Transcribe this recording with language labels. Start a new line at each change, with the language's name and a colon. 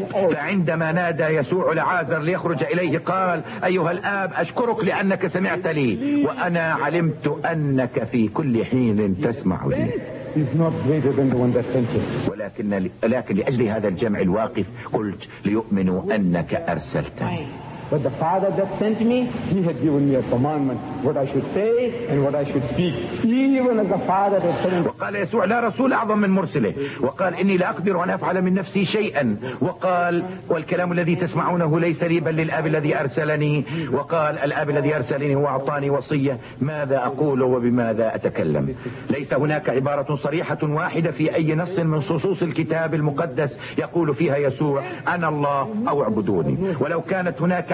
Arabic: فعندما نادى يسوع لعازر ليخرج إليه قال: أيها الآب أشكرك لأنك سمعت لي، وأنا علمت أنك في كل حين تسمع لي. ولكن لأجل هذا الجمع الواقف قلت: ليؤمنوا أنك أرسلتني.
English: But the Father that sent me, He had given me a commandment, what I should say and what I should speak. Even as the Father that sent me.
Arabic: وقال يسوع: لا رسول أعظم من مرسله. وقال: إني لا أقدر أن أفعل من نفسي شيئا. وقال: والكلام الذي تسمعونه ليس لي بل للآب الذي أرسلني. وقال: الآب الذي أرسلني هو أعطاني وصية ماذا أقول وبماذا أتكلم. ليس هناك عبارة صريحة واحدة في أي نص من صصوص الكتاب المقدس يقول فيها يسوع: أنا الله أو اعبدوني. ولو كانت هناك